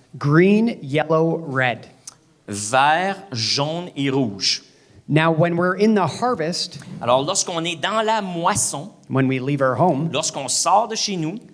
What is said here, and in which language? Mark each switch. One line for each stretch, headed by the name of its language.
English: Green, yellow, red.
French: Vert, jaune et rouge.
English: Now, when we're in the harvest,
French: Alors, lorsqu'on est dans la moisson,
English: when we leave our home,
French: lorsqu'on sort de chez nous,